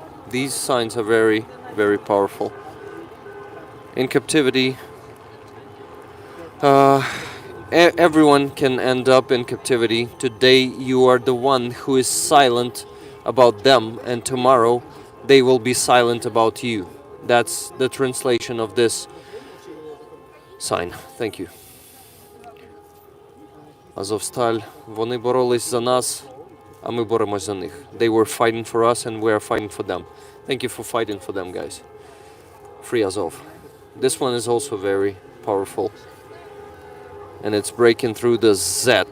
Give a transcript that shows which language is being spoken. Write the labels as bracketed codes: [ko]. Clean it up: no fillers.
[en] These signs are very, very powerful. In captivity, everyone can end up in captivity. Today you are the one who is silent about them, and tomorrow they will be silent about you. That's the translation of this sign. Thank you. [uk] Azovstal, вони боролись за нас, а ми боремось за них. [en] They were fighting for us and we are fighting for them. Thank you for fighting for them, guys. Free Azov. This one is also very powerful. And it's breaking through the Z.